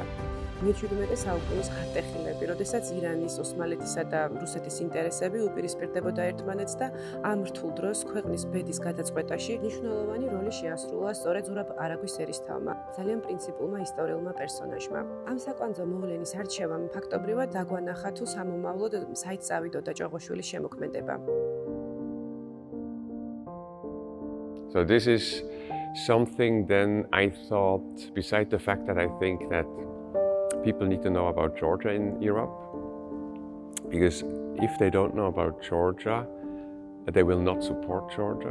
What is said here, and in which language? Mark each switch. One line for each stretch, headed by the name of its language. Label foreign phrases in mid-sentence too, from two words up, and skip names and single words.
Georgian: მე-17 საუკუნის ხარტეხილები, როდესაც ირანის, ოსმალეთისა და რუსეთის ინტერესები უპირისპირდებოდა ერთმანეთს და ამ რთულ დროს ქვეყნის ბედის გადაწყვეტაში მნიშვნელოვანი როლი შეასრულა სწორედ ზურაბ არაგვის ერისთავმა, ძალიან პრინციპულმა ისტორიულმა პერსონაჟმა. ამ საკვანძო მოვლენის არჩევამ ფაქტობრივად დაგვანახა თუ სამომავლოდ საით წავიდოდა ჭოღოშვილის შემოქმედება.
English: So this is something then I thought, beside the fact that I think that people need to know about Georgia in Europe, because if they don't know about Georgia, they will not support Georgia.